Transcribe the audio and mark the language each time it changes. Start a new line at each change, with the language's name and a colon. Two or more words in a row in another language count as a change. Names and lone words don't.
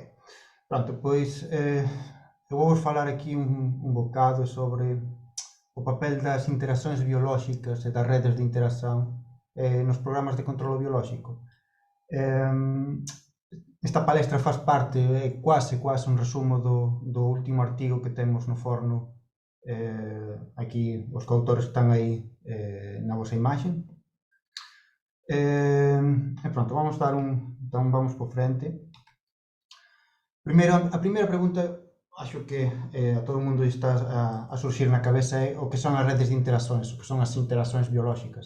Portuguese: Pronto, pois eu vou-vos falar aqui um bocado sobre o papel das interações biológicas e das redes de interação nos programas de controle biológico. Esta palestra faz parte, é quase un resumo do último artigo que temos no forno.
Galician: Aquí os coautores están aí na vosa imaxe.
Portuguese: E pronto, vamos dar então vamos por frente.
Galician: A primeira pregunta, acho que a todo o mundo está a surxir na cabeza é o que son as redes de interações, o que son as interaccións biolóxicas.